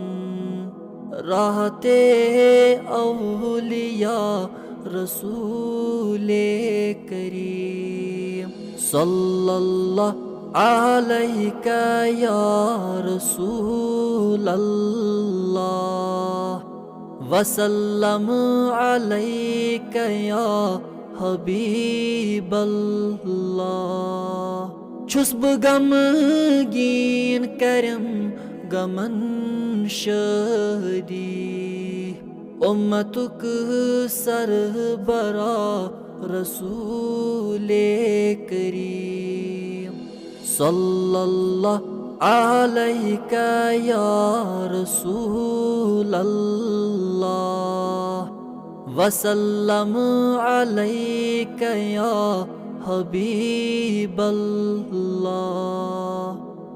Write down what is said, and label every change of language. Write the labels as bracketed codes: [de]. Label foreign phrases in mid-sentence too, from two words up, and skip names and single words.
[ar] راحت اولیاء رسول کریم، صلی اللہ علیک یا رسول اللہ، وسلم علیک یا حبیب اللہ۔ [ks] چھُس بہٕ غمگیٖن کرم غمن شادی، امتک سربراہ [ar] رسول کریم، صلی اللہ علیک یا رسول اللہ، وسلم علیک یا حبیب اللہ۔